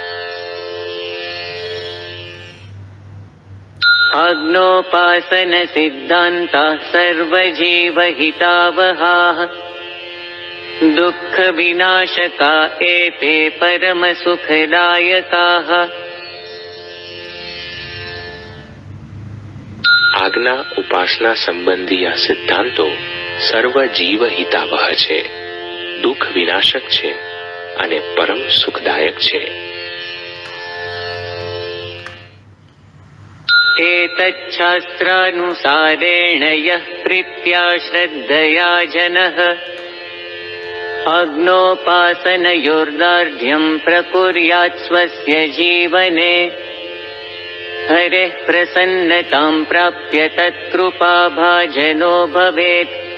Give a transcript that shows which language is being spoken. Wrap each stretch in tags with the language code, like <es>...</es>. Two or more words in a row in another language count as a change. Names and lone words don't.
<sa>આજ્ઞોપાસન સિદ્ધાંતા સર્વજીવહિતાવહાઃ દુઃખ વિનાશકા એતે પરમ સુખદાયકાઃ।</sa> <gu>આજ્ઞા ઉપાસના સંબંધી આ સિદ્ધાંતો સર્વ જીવ હિતાવહ છે, દુઃખ વિનાશક છે અને પરમ સુખદાયક છે.</gu> <sa>एतच्छास्त्रानुसारेण यः प्रीत्या श्रद्धया जनः अग्नोपासनयोर्दार्ढ्यं प्रकुर्यात् स्वस्य जीवने हरेः प्रसन्नतां प्राप्य तत्कृपाभाजनो भवेत्।</sa>